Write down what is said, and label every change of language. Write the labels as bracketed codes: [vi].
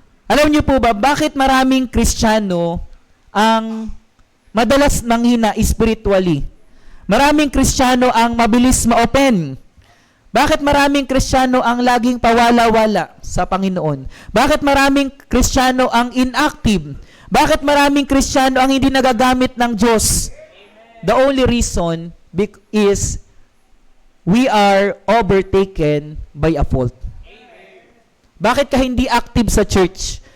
[tl] Alam niyo po ba, bakit maraming Kristiyano ang madalas manghina spiritually? Maraming Kristiyano ang mabilis ma-open. Bakit maraming Kristiyano ang laging pawala-wala sa Panginoon? Bakit maraming Kristiyano ang inactive? Bakit maraming Kristiyano ang hindi nagagamit ng Diyos? [en] The only reason is we are overtaken by a fault. [tl] Bakit ka hindi active sa church?